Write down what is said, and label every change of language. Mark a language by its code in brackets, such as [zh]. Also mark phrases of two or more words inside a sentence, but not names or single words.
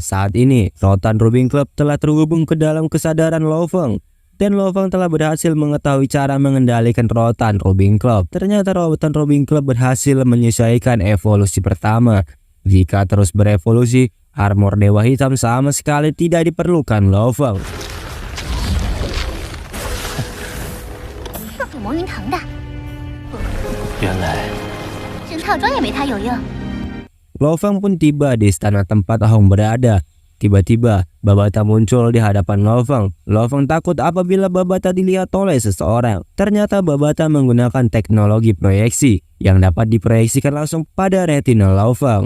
[id] Saat ini, rotan Rubin Club telah terhubung ke dalam kesadaran Lo Feng. Dan Lo Feng telah berhasil mengetahui cara mengendalikan rotan Rubin Club. Ternyata rotan Rubin Club berhasil menyesuaikan evolusi pertama. Jika terus berevolusi, armor Dewa Hitam sama sekali tidak diperlukan Lo Feng. [zh] 比魔云腾的，原来整套装也没他有用。 [id] Lo Feng pun tiba di istana tempat Hong berada. Tiba-tiba, Babata muncul di hadapan Lo Feng. Lo Feng takut apabila Babata dilihat oleh seseorang. Ternyata Babata menggunakan teknologi proyeksi yang dapat diproyeksikan langsung pada retina Lo Feng.